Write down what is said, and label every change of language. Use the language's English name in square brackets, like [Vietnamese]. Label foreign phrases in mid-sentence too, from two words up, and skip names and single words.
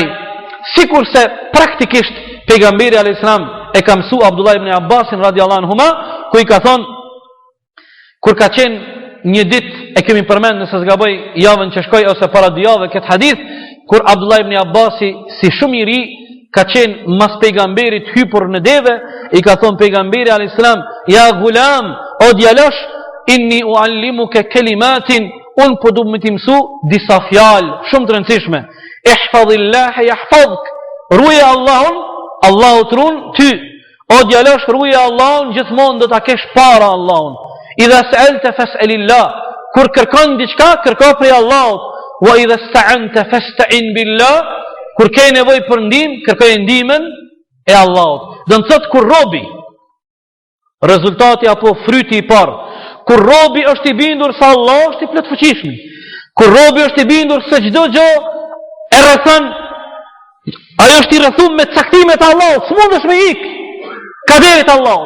[Albanian] Sikur se praktikisht pejgamberi [Arabic] عليه السلام [Albanian] e ka mësu Abdullah ibn Abbasin [Arabic] رضي الله عنهما, [Albanian] ku i ka thonë, kur ka qenë një ditë, e kemi përmend nëse zgaboj javën që shkoj ose para 2 javë këtë hadith, kur Abdullah ibn Abbasi si shumë i ri ka qenë mas pejgamberit hypur në deve, i ka thonë pejgamberi [Arabic] عليه السلام, يا غلام, [Albanian] o djalosh, [Arabic] إني أعلمك كلمات, [Albanian] unë po du më t'i mësu disa fjalë shumë të rëndësishme. [Arabic] احفظ الله يحفظك, [Albanian] ruaje Allahun, Allahu të ruan ty. O djalosh, ruaje Allahun, gjithmonë do ta kesh para Allahun. [Arabic] إذا سألت فاسأل الله, [Albanian] kur kërkon diçka, kërko prej Allahut. [Arabic] وإذا استعنت فاستعن بالله, [Albanian] kur ke nevojë për ndihmë, kërkoj ndihmën e Allahut. Do të thotë kur robi, rezultati apo fryti i parë, kur robi është i bindur se Allah është i plot fuqishëm, kur robi është i bindur se çdo gjë e rrethon, ajo është i rrethuar me caktimet e Allahut, s'mundesh me ik kaderit Allahut.